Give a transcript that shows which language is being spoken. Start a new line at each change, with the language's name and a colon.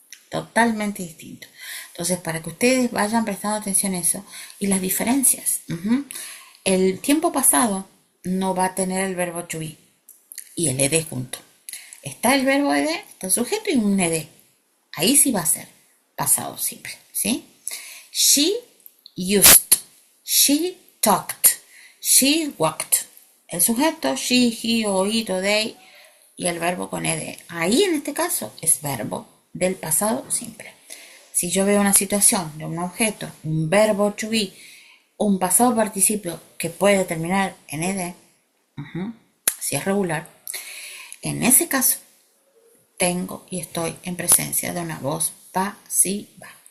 Spanish: Totalmente distinto. Entonces, para que ustedes vayan prestando atención a eso y las diferencias. El tiempo pasado no va a tener el verbo to be y el ed junto. Está el verbo ed, está el sujeto y un ed. Ahí sí va a ser pasado simple, ¿sí?
English: She used, she talked, she walked.
Spanish: El sujeto, she, he o it o they, y el verbo con ed. Ahí en este caso es verbo del pasado simple. Si yo veo una situación de un objeto, un verbo to be, un pasado participio que puede terminar en ed, si es regular, en ese caso tengo y estoy en presencia de una voz pasiva.